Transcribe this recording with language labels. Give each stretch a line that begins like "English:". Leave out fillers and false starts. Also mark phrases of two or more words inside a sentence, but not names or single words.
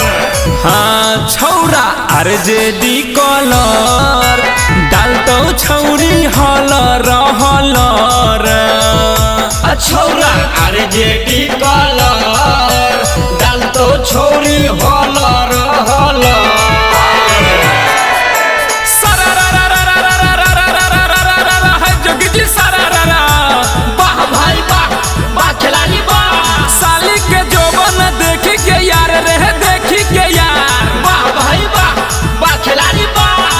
Angika: हाँ छौरा आरजेडी कलर डालतो छौरी हलर हलर। छौरा आरजेडी कलर डालतो छौरी हलर हलर।
Hindi: वाह भाई वाह, वाह खिलाड़ी वाह।
Angika: साली के जोबन देखी के यार रहे देखी के यार।
Hindi: वाह भाई वाह, वाह खिलाड़ी वाह।